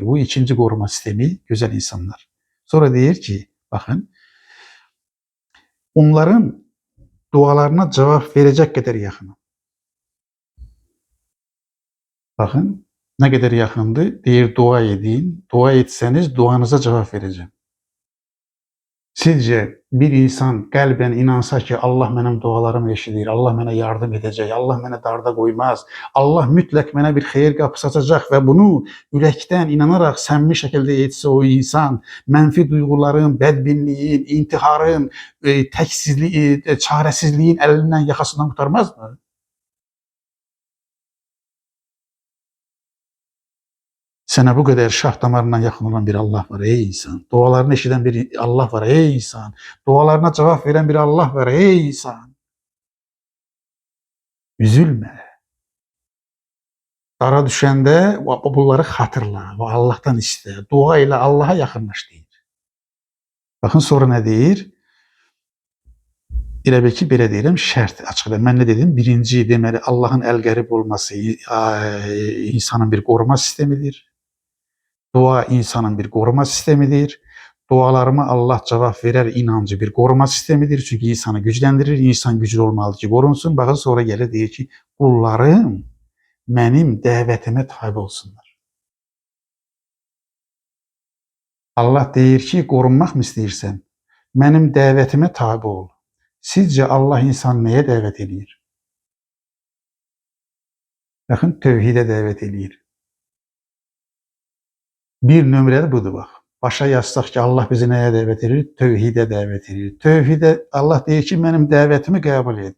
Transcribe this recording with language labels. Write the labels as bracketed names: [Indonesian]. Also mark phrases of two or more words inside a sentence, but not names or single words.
[Turkish] Bu ikinci koruma sistemi güzel insanlar. Sonra deyir ki bakın onların dualarına cevap verecek kadar yakınım. Bakın ne kadar yakındı. [Azerbaijani] Deyir dua edin. [Turkish] Dua etseniz duanıza cevap vereceğim. [Azerbaijani] Sizce bir insan kalben inansa ki Allah mənim dualarımı eşidir, Allah mənə [Turkish] yardım edecek, [Azerbaijani] Allah mənə [Turkish] darda koymaz, [Azerbaijani] Allah mütləq mənə bir xeyir qapısı açacaq və bunu ürəkdən inanaraq səmimi şəkildə etsə o insan mənfi duyğuların, bədbinliyin, intiharın, təksizliyin, çarəsizliyin əlindən, yaxasından qurtarmazmı? [Turkish] Sana bu kadar şah damarından yakın olan bir Allah var ey insan. Dualarını eşiden bir Allah var ey insan. Dualarına cevap veren bir Allah var ey insan. Üzülme. Dara düşende bunları hatırla. Allah'tan iste. Dua ile Allah'a yakınlaş deyir. Bakın sonra ne deyir? [Azerbaijani] Elə bil ki, belə deyirəm, şərt açıqdır. Mən nə dedim? Birinci, deməli, Allahın əl-qərib olması insanın bir qoruma sistemidir. [Turkish] Dua insanın bir koruma sistemidir. Dualarıma Allah cevap verer inancı bir koruma sistemidir. Çünkü insanı güçlendirir. İnsan güçlü olmalı ki korunsun. Bakın sonra gelir deyir ki kullarım benim dəvətimə tabi olsunlar. [Azerbaijani] Allah deyir ki korunmaq mı istəyirsən? [Turkish] Benim dəvətimə tabi ol. Sizce Allah insan neye dəvət edir? Bakın tövhide dəvət edir. [Azerbaijani] Bir nömrəli budur bax. Başa yazsaq ki Allah bizi nəyə dəvət edir? Tövhidə dəvət edir. Tövhidə Allah deyir ki mənim dəvətimi qəbul et.